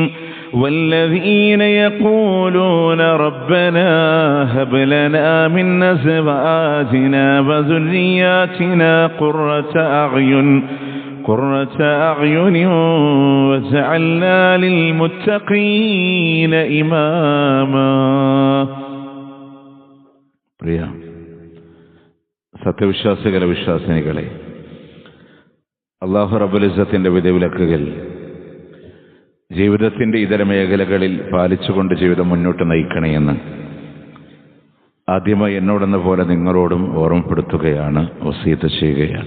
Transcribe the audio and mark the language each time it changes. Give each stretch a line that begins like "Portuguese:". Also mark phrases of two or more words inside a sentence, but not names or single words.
Arabic: والذين يقولون ربنا هب لنا من أزواجنا وذرياتنا قرة أعين وجعلنا للمتقين إماما.
Malayalam: പ്രിയ സത്യവിശ്വാസികളെ, വിശ്വാസിനികളെ, അല്ലാഹു റബ്ബുൽ ഇസ്സത്തിന്റെ വിധിവിലക്കുകൾ ജീവിതത്തിന്റെ ഇതര മേഖലകളിൽ പാലിച്ചുകൊണ്ട് ജീവിതം മുന്നോട്ട് നയിക്കണമെന്ന് ആദ്യമായി എന്നോടെന്ന പോലെ നിങ്ങളോടും ഓർമ്മപ്പെടുത്തുകയാണ്, വസിയത്ത് ചെയ്യുകയാണ്.